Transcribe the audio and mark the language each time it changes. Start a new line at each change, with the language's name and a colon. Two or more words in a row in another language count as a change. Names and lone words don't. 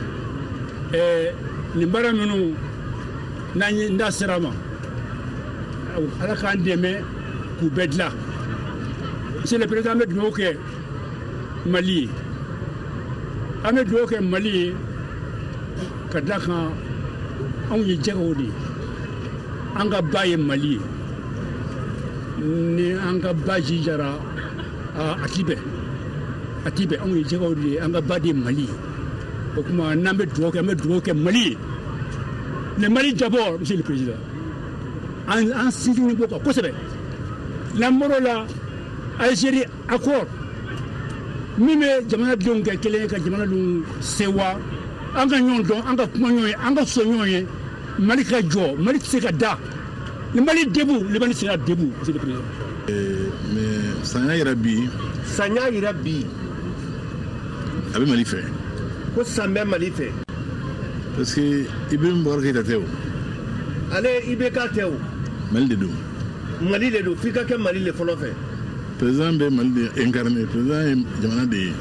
Bambara: nin baara minnu n'an da sera ma ala k'an dɛmɛ k'u bɛɛ dilan
French: monsieur le président
Bambara: an bɛ dugawu kɛ Mali ye an bɛ dugawu kɛ Mali ye ka da kan anw ye jɛgɛw de ye an ka ba ye Mali ye ni an ka ba jijara a ti bɛn anw ye jɛgɛw de ye an ka ba de ye Mali ye o kuma n'an bɛ dugawu kɛ an bɛ dugawu kɛ Mali ye
French: le Mali d'abord monsieur le président
Bambara: an sinsinni b'o kan kosɛbɛ n'an bɔr'o la Algérie accord min bɛ jamanadenw kɛ kelen ye ka jamanadenw sewa an ka ɲɔgɔn dɔn an ka kuma ɲɔgɔn ye an ka sɔn ɲɔgɔn ye Mali ka jɔ Mali tɛ se ka da ni
French: Mali debout le Mali sera debout monsieur le président
Bambara: mais sanya yɛrɛ bi a bɛ Mali fɛ ko san bɛ Mali fɛ
French: parce que
Bambara: Ibrahim Boubacar Keïta tɛ o ale IBK tɛ o Mali de don f'i ka kɛ Mali le fɔlɔ fɛ président bɛ Mali de incarné président ye jamana de ye